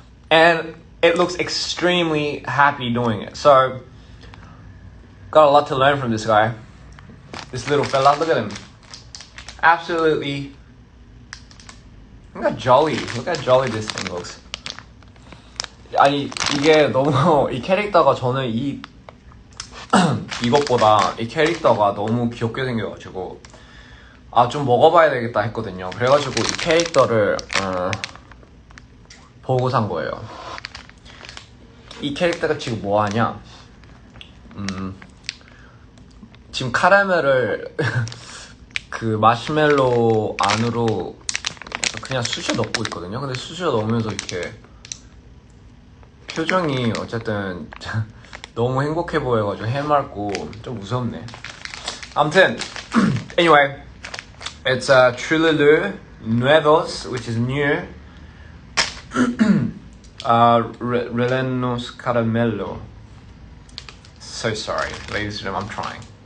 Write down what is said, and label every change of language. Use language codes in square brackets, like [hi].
[en] And it looks extremely happy doing it. So, got a lot to learn from this guy. This little fella, look at him. Absolutely. Look how jolly this thing looks. [ko] 아니, 이게 너무, 이 캐릭터가 저는 이것보다 이 캐릭터가 너무 귀엽게 생겨가지고 좀 먹어봐야 되겠다 했거든요. 그래가지고 이 캐릭터를 보고 산 거예요. 이 캐릭터가 지금 뭐하냐, 지금 카라멜을 그 마시멜로 안으로 그냥 쑤셔 넣고 있거든요. 근데 쑤셔 넣으면서 이렇게 표정이 어쨌든 너무 행복해 보여가지고 해맑고 좀 무섭네. 아무튼 [en] anyway, it's Trilulu Nuevos, which is new. Rellenos Caramello. So sorry, ladies and gentlemen, I'm trying.